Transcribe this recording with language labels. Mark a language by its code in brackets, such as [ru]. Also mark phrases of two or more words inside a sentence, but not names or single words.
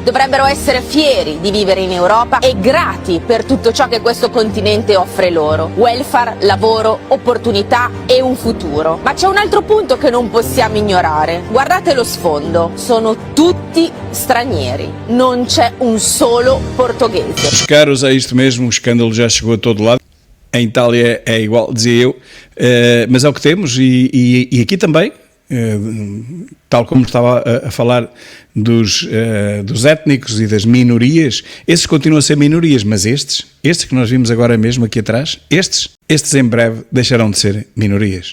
[it] Dovrebbero essere fieri di vivere in Europa e grati per tutto ciò che questo continente offre loro. Welfare, lavoro, opportunità e un futuro. Ma c'è un altro punto che non possiamo ignorare. Guardate lo sfondo. Sono tutti stranieri. Non c'è un solo portoghese. [pt] Os caros, é isto mesmo, o escândalo já chegou a todo lado. Em Itália é igual, dizia eu, mas é o que temos e aqui também, tal como estava a falar dos étnicos e das minorias, esses continuam a ser minorias, mas estes que nós vimos agora mesmo aqui atrás, estes em breve deixarão de ser minorias.